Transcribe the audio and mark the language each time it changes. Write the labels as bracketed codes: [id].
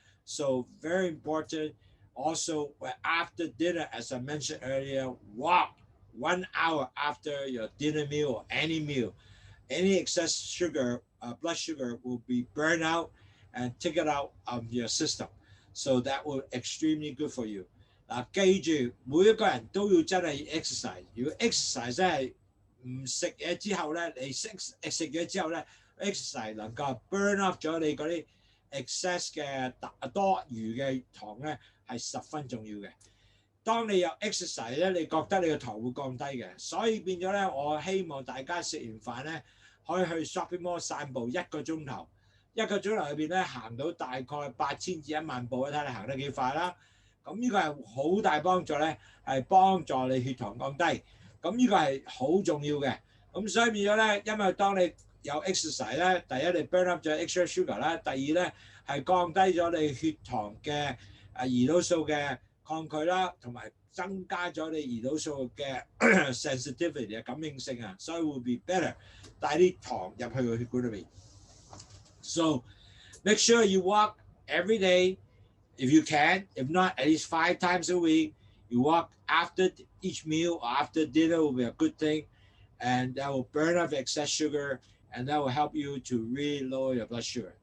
[en] So very important. Also, after dinner, as I mentioned earlier, walk 1 hour after your dinner meal or any meal. Any excess sugar, blood sugar will be burned out and taken out of your system. So that will extremely good for you. [yue] 記住每一個人都要真係 exercise。如果 exercise 真係唔食嘢之後咧，你食嘢之後咧 ，exercise 能夠 [en] burn off [yue] 咗你嗰啲 excess 嘅多餘嘅糖咧，係十分重要嘅。當你有 exercise 咧，你覺得你嘅糖會降低嘅，所以變咗咧，我希望大家食完飯咧，可以去 shopping mall 散步1個鐘頭，1個鐘頭裏邊咧行到大概8000至1萬步，睇你行得幾快啦。咁呢個係好大幫助咧，係幫助你血糖降低。咁呢個係好重要嘅。咁所以變咗咧，因為當你有 exercise 咧，第一你 [en] burn up [yue] 咗 [en] extra sugar [yue] 啦，第二咧係降低咗你血糖嘅胰島素嘅抗拒啦，同埋增加咗你胰島素嘅 sensitivity 嘅感應性啊，所以會 [en] be better [yue] 帶啲糖入去個血管裏邊。 [en] So make sure you walk every day if you can. If not, at least 5 times a week. You walk after each meal or after dinner will be a good thing, and that will burn off excess sugar, and that will help you to really lower your blood sugar.